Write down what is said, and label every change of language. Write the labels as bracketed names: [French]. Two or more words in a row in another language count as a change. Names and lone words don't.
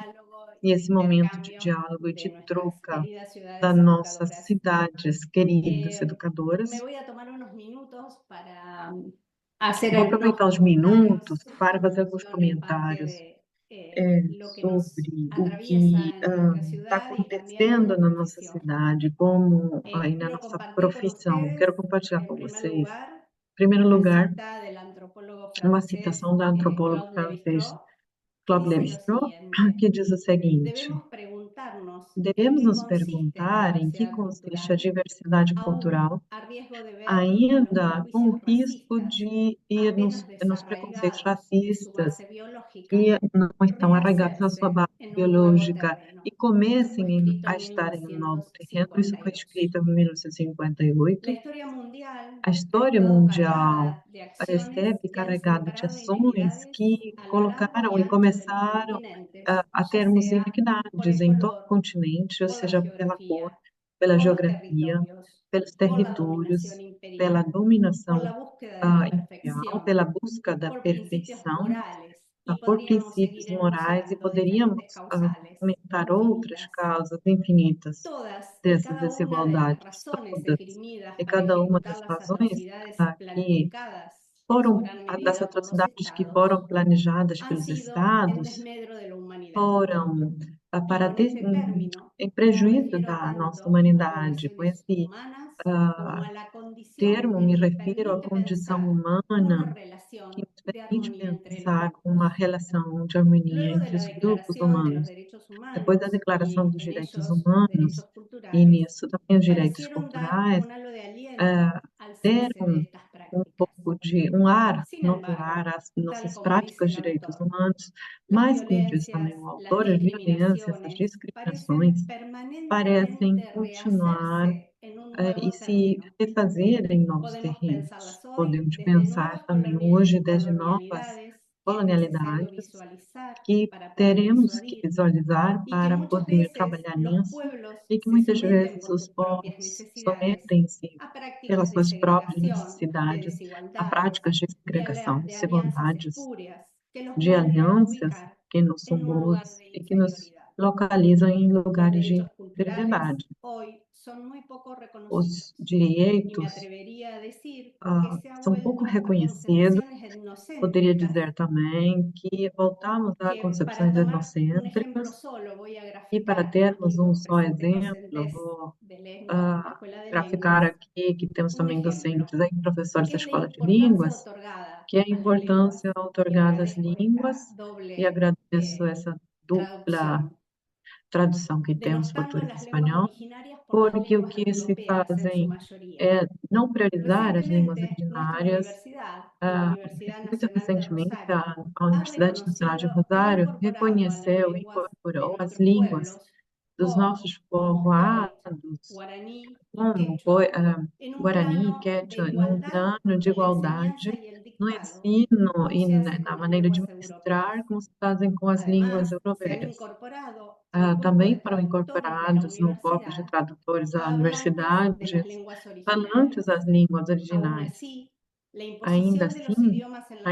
[Spanish] diálogo y [Portuguese] e de esse momento de [Spanish] intercambio [Portuguese] diálogo e de [Spanish] de nuestras [Portuguese] troca [Spanish] queridas [Portuguese] das [Spanish] ciudades [Portuguese] nossas [Spanish] educadoras. [Portuguese] cidades queridas, [Spanish] Me [Portuguese] educadoras. [Spanish] voy a tomar unos minutos para hacer [Portuguese] Vou [Spanish] algunos [Portuguese] aproveitar os minutos [Spanish] comentarios [Portuguese] para [Spanish] en [Portuguese] fazer alguns [Spanish] función en parte [Portuguese] comentários [Spanish] de lo que nos [Portuguese] sobre o que [Spanish] atraviesa en nuestra [Portuguese] está [Spanish] ciudad y también [Portuguese] acontecendo [Spanish] como [Portuguese] na nossa [Spanish] profesión. [Portuguese] cidade, como aí na [Spanish] Quiero [Portuguese] nossa [Spanish] compartir con [Portuguese] profissão. [Spanish] ustedes, [Portuguese] Quero compartilhar [Spanish] en [Portuguese] com [Spanish] primer [Portuguese] vocês, [Spanish] lugar, [Portuguese] em primeiro [Spanish] una [Portuguese] lugar, [Spanish] cita del antropólogo [Portuguese] uma [Spanish] francés [Portuguese] citação da antropóloga [Spanish] Claude [Portuguese] francesa [Spanish] Lévi-Strauss, que [Portuguese] Claude [Spanish] dice lo [Portuguese] Lévi-Strauss, [Spanish] siguiente: [Portuguese] que diz o seguinte: [Spanish] debemos preguntarnos [Portuguese] devemos nos [Spanish] consiste la [Portuguese] perguntar em que [Spanish] diversidad [Portuguese] consiste a [Spanish] cultural, [Portuguese] diversidade [Spanish] aún [Portuguese] cultural, [Spanish] a riesgo de ver en los [Portuguese] ainda com o [Spanish] prejuicios [Portuguese] risco [Spanish] racistas [Portuguese] de ir nos preconceitos [Spanish] desarraigados en su [Portuguese] racistas [Spanish] base biológica, [Portuguese] que não estão arraigados na sua [Spanish] rehacerse [Portuguese] base [Spanish] en un nuevo [Portuguese] biológica e [Spanish] terreno. Esto fue [Portuguese] comecem [Spanish] escrito [Portuguese] a [Spanish] en [Portuguese] estar em um novo terreno. Isso foi [Spanish] 1952. [Portuguese] escrito em [Spanish] La [Portuguese] 1958. [Spanish] historia mundial [Portuguese] A [Spanish] ha [Portuguese] história [Spanish] estado [Portuguese] mundial [Spanish] cargada de acciones [Portuguese] recebe [Spanish] que han [Portuguese] carregada de [Spanish] sembrado [Portuguese] ações [Spanish] inequidades [Portuguese] que [Spanish] a lo largo [Portuguese] colocaram [Spanish] y [Portuguese] e [Spanish] ancho de los [Portuguese] começaram [Spanish] continentes, [Portuguese] a [Spanish] ya [Portuguese] termos [Spanish] sea por [Portuguese] inequidades [Spanish] el [Portuguese] em todo o [Spanish] color, [Portuguese] continente, ou [Spanish] por la [Portuguese] seja, pela cor, [Spanish] geografía, [Portuguese] pela [Spanish] por los [Portuguese] geografia, [Spanish] territorios, [Portuguese] pelos [Spanish] por la dominación [Portuguese] territórios, pela [Spanish] imperial, por [Portuguese] dominação [Spanish] la búsqueda de la [Portuguese] imperial, [Spanish] perfección, [Portuguese] pela busca da [Spanish] por principios [Portuguese] perfeição, [Spanish] morales, y [Portuguese] por [Spanish] podríamos [Portuguese] princípios [Spanish] seguir [Portuguese] morais, e [Spanish] enunciando [Portuguese] poderíamos [Spanish] diferentes causales [Portuguese] comentar outras [Spanish] infinitas. [Portuguese] causas infinitas [Spanish] Todas y [Portuguese] dessas [Spanish] cada una de las [Portuguese] desigualdades, [Spanish] razones [Portuguese] todas [Spanish] esgrimidas [Portuguese] e [Spanish] para [Portuguese] cada uma [Spanish] ejecutar [Portuguese] das [Spanish] las [Portuguese] razões [Spanish] atrocidades [Portuguese] que [Spanish] planificadas en su [Portuguese] foram, [Spanish] gran [Portuguese] das [Spanish] medida por los [Portuguese] atrocidades que [Spanish] estados, [Portuguese] foram planejadas [Spanish] han [Portuguese] pelos [Spanish] sido en [Portuguese] estados, [Spanish] desmedro de la humanidad. [Portuguese] foram [Spanish] Y con este término [Portuguese] em [Spanish] me [Portuguese] prejuízo [Spanish] refiero [Portuguese] da nossa [Spanish] tanto a [Portuguese] humanidade. Com [Spanish] relaciones [Portuguese] esse [Spanish] humanas como ah, a la condición [Portuguese] termo, [Spanish] que [Portuguese] me [Spanish] nos [Portuguese] refiro à [Spanish] permite [Portuguese] condição [Spanish] pensar una [Portuguese] humana que [Spanish] relación [Portuguese] nos [Spanish] de [Portuguese] permite [Spanish] armonía entre los [Portuguese] pensar uma [Spanish] grupos. [Portuguese] relação de harmonia [Spanish] Luego de [Portuguese] entre [Spanish] la [Portuguese] os grupos [Spanish] Declaración de los [Portuguese] humanos. [Spanish] Derechos [Portuguese] Depois da [Spanish] Humanos [Portuguese] Declaração [Spanish] y [Portuguese] dos [Spanish] en [Portuguese] Direitos [Spanish] ellos [Portuguese] Humanos, [Spanish] derechos [Portuguese] e [Spanish] culturales, [Portuguese] nisso também os direitos [Spanish] parecieron dar [Portuguese] culturais, [Spanish] un halo de aliento ah, al cese de [Portuguese] deram [Spanish] estas [Portuguese] um [Spanish] prácticas. [Portuguese] pouco de um ar, [Spanish] Sin [Portuguese] novo ar [Spanish] embargo, [Portuguese] às [Spanish] tal [Portuguese] nossas [Spanish] como dice [Portuguese] práticas [Spanish] el [Portuguese] de direitos [Spanish] autor, [Portuguese] humanos, [Spanish] las [Portuguese] mas, como diz [Spanish] violencias, [Portuguese] também o [Spanish] las [Portuguese] autor, as violências, as [Spanish] discriminaciones parecen [Portuguese] discriminações parecem [Spanish] permanentemente [Portuguese] continuar [Spanish] rehacerse en un [Portuguese] e [Spanish] nuevo [Portuguese] se [Spanish] terreno. [Portuguese] refazer em novos [Spanish] Podemos [Portuguese] terrenos. [Spanish] pensarlas hoy [Portuguese] Podemos [Spanish] desde [Portuguese] pensar [Spanish] nuevas [Portuguese] também hoje desde novas [Spanish] colonialidades que es necesario [Portuguese] colonialidades [Spanish] visualizar [Portuguese] que [Spanish] para poder [Portuguese] teremos que [Spanish] disuadir [Portuguese] visualizar [Spanish] y que [Portuguese] para [Spanish] muchas [Portuguese] poder [Spanish] veces [Portuguese] trabalhar [Spanish] los [Portuguese] nisso [Spanish] pueblos [Portuguese] e que [Spanish] se [Portuguese] muitas [Spanish] someten [Portuguese] vezes [Spanish] por [Portuguese] os [Spanish] sus propias [Portuguese] povos [Spanish] necesidades [Portuguese] sometem-se [Spanish] a prácticas [Portuguese] pelas [Spanish] de [Portuguese] suas próprias [Spanish] segregación, de [Portuguese] necessidades a [Spanish] desigualdades, [Portuguese] práticas de segregação, [Spanish] de alianzas [Portuguese] desigualdades, [Spanish] espurias que los [Portuguese] de [Spanish] vuelve a [Portuguese] alianças [Spanish] ubicar [Portuguese] que não são [Spanish] en un lugar [Portuguese] boas [Spanish] de [Portuguese] e que nos [Spanish] inferioridad. [Portuguese] localizam em [Spanish] Los [Portuguese] lugares de [Spanish] derechos culturales [Portuguese] inferioridade. [Spanish] hoy son muy poco [Portuguese] Os [Spanish] reconocidos y me [Portuguese] direitos [Spanish] atrevería a decir que se ha [Portuguese] são pouco [Spanish] vuelto a [Portuguese] reconhecidos. [Spanish] concepciones [Portuguese] Poderia [Spanish] etnocéntricas [Portuguese] dizer também que voltamos a [Spanish] que, para [Portuguese] concepções [Spanish] tomar un ejemplo [Portuguese] etnocêntricas [Spanish] solo, voy a [Portuguese] e, para [Spanish] graficar [Portuguese] termos um [Spanish] aquí [Portuguese] só [Spanish] presentes [Portuguese] exemplo, [Spanish] docentes [Portuguese] vou [Spanish] de lengua en la Escuela de [Portuguese] graficar [Spanish] Lenguas, [Portuguese] aqui que temos [Spanish] un [Portuguese] também [Spanish] ejemplo [Portuguese] docentes aí, professores [Spanish] que [Portuguese] da [Spanish] es la [Portuguese] Escola de [Spanish] importancia [Portuguese] Línguas, [Spanish] otorgada [Portuguese] que é a [Spanish] a las lenguas. [Portuguese] importância [Spanish] Y [Portuguese] outorgada às [Spanish] agradezco esta [Portuguese] línguas, e [Spanish] doble [Portuguese] agradeço essa dupla [Spanish] traducción, [Portuguese] tradução que temos [Spanish] denostando [Portuguese] português e [Spanish] las lenguas [Portuguese] espanhol, [Spanish] originarias por las [Portuguese] porque o [Spanish] lenguas [Portuguese] que se [Spanish] europeas en su [Portuguese] fazem [Spanish] mayoría. [Portuguese] é não priorizar as línguas [Spanish] Recientemente, nuestra [Portuguese] originárias. [Spanish] universidad, la Ah, Universidad [Portuguese] Muito [Spanish] Nacional de [Portuguese] recentemente, [Spanish] Rosario, [Portuguese] a [Spanish] ha [Portuguese] Universidade Nacional de [Spanish] reconocido e [Portuguese] Rosário [Spanish] incorporado a las [Portuguese] reconheceu e [Spanish] lenguas de [Portuguese] incorporou as [Spanish] nuestros [Portuguese] línguas [Spanish] pueblos, [Portuguese] dos [Spanish] Ho, [Portuguese] nossos [Spanish] Moscoit, [Portuguese] povoados, [Spanish] Guaraní y [Portuguese] como [Spanish] Quechua, en un [Portuguese] Guarani, [Spanish] plano de [Portuguese] Quechua, num [Spanish] igualdad [Portuguese] plano de [Spanish] en la enseñanza [Portuguese] igualdade [Spanish] y el [Portuguese] no [Spanish] dictado, [Portuguese] ensino [Spanish] como [Portuguese] e [Spanish] se hace con [Portuguese] na [Spanish] las [Portuguese] maneira de [Spanish] lenguas [Portuguese] ministrar, [Spanish] europeas. [Portuguese] como se fazem com as línguas [Spanish] Además, se han [Portuguese] europeias. [Spanish] incorporado al cuerpo [Portuguese] Também [Spanish] de [Portuguese] foram [Spanish] traductores de la [Portuguese] incorporados no corpo de [Spanish] universidad [Portuguese] tradutores da [Spanish] a hablantes de las [Portuguese] universidade [Spanish] lenguas originarias. [Portuguese] falantes das línguas [Spanish] Aún [Portuguese] originais. [Spanish] así, la [Portuguese] Ainda [Spanish] imposición de los [Portuguese] assim, [Spanish] idiomas en